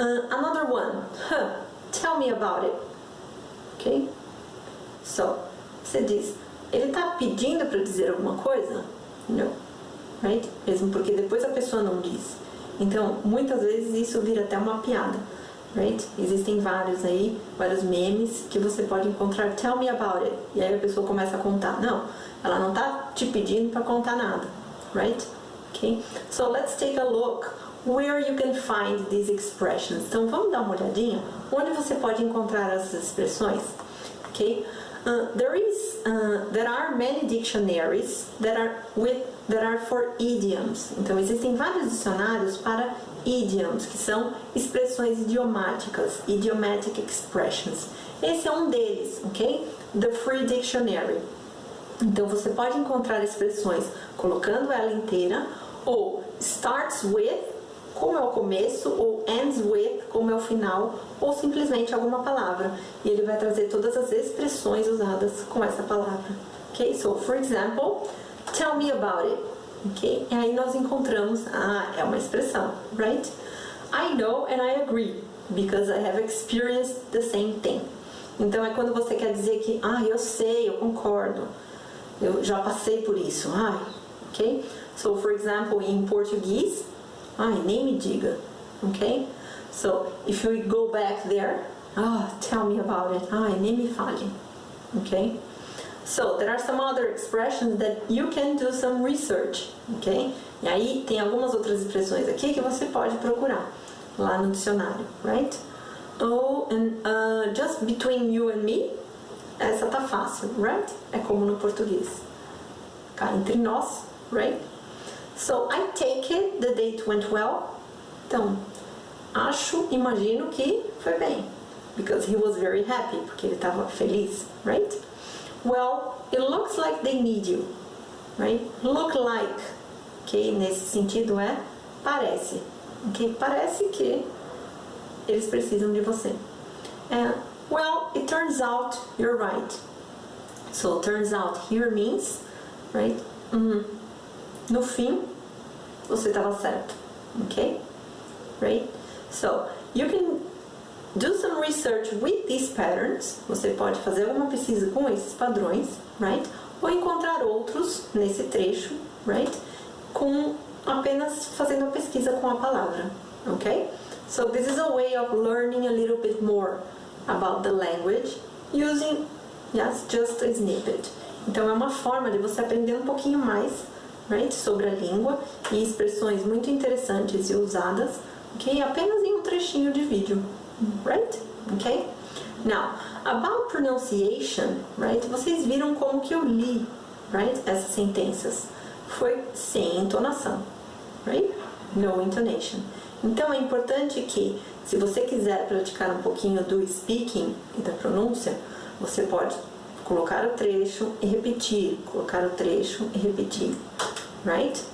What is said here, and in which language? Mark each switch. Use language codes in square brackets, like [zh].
[en] Another one, tell me about it, ok? [pt] So, você diz, ele está pedindo para dizer alguma coisa? Não, right? Mesmo porque depois a pessoa não diz. Então, muitas vezes isso vira até uma piada. right? Existem vários aí, vários memes que você pode encontrar. Tell me about it. E aí a pessoa começa a contar. Não, ela não tá te pedindo para contar nada, right? Okay? [en] So let's take a look where you can find these expressions. [pt] Então vamos dar uma olhadinha onde você pode encontrar essas expressões, okay? [en] There are many dictionaries that are for idioms. [pt] Então existem vários dicionários para idioms, que são expressões idiomáticas, idiomatic expressions. Esse é um deles, ok? The Free Dictionary. Então você pode encontrar expressões colocando ela inteira, ou starts with, como é o começo, ou ends with, como é o final, ou simplesmente alguma palavra. E ele vai trazer todas as expressões usadas com essa palavra. Ok? [en] So, for example, tell me about it. [pt] Ok? E aí nós encontramos, é uma expressão, right? [en] I know and I agree, because I have experienced the same thing. [pt] Então é quando você quer dizer que, eu sei, eu concordo, eu já passei por isso, ok? [en] So, for example, in português, [pt] nem me diga, [en] ok? So, if we go back there, tell me about it, [pt] nem me fale, [en] ok? So, there are some other expressions that you can do some research, ok? [pt] E aí, tem algumas outras expressões aqui que você pode procurar lá no dicionário, right? [en] Oh, and just between you and me, [pt] essa tá fácil, [en] right? [pt] É como no português. Cá entre nós, right? [en] So, I take it the date went well. [pt] Então, imagino que foi bem. [en] Because he was very happy, [pt] porque ele estava feliz, [en] right? Well, it looks like they need you, right? Look like, ok? [pt] Nesse sentido é parece, ok? Parece que eles precisam de você. [en] And, well, it turns out you're right. So, turns out here means, right? [pt] No fim, você estava certo, ok? Right? [en] So, you can do some research with these patterns. [pt] Você pode fazer alguma pesquisa com esses padrões, right? Ou encontrar outros nesse trecho, right? Com apenas fazendo a pesquisa com a palavra, ok? [en] So, this is a way of learning a little bit more about the language using, just a snippet. [pt] Então, é uma forma de você aprender um pouquinho mais, right, sobre a língua e expressões muito interessantes e usadas, ok? Apenas em um trechinho de vídeo, right? Ok? [en] Now, about pronunciation, right? [pt] Vocês viram como que eu li, right, essas sentenças. Foi sem entonação, right? [en] No intonation. [pt] Então, é importante que, se você quiser praticar um pouquinho do speaking e da pronúncia, você pode colocar o trecho e repetir, colocar o trecho e repetir, right?